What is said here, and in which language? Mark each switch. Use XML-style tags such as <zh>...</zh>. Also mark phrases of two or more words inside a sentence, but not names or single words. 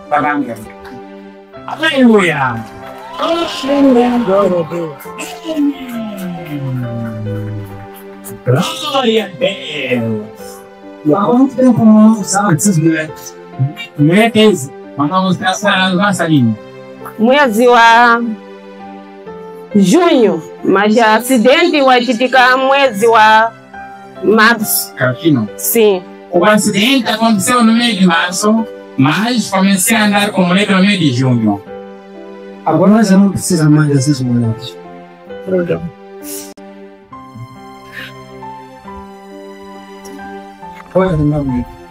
<pt>Aleluia. Glória a Deus. E há quanto tempo não usava essas mulheres? Mulheres, vamos traçar a nossa linha.</pt> <sw>Mwezi wa junho,</sw> <pt>mas o acidente</pt> <sw>waitika mwezi wa março.</sw> <pt>Sim. O acidente aconteceu no mês de março, mas comecei a andar com mulher no mês de junho. Agora já não precisa mais dessas mulheres. Olha, meu amigo.</pt>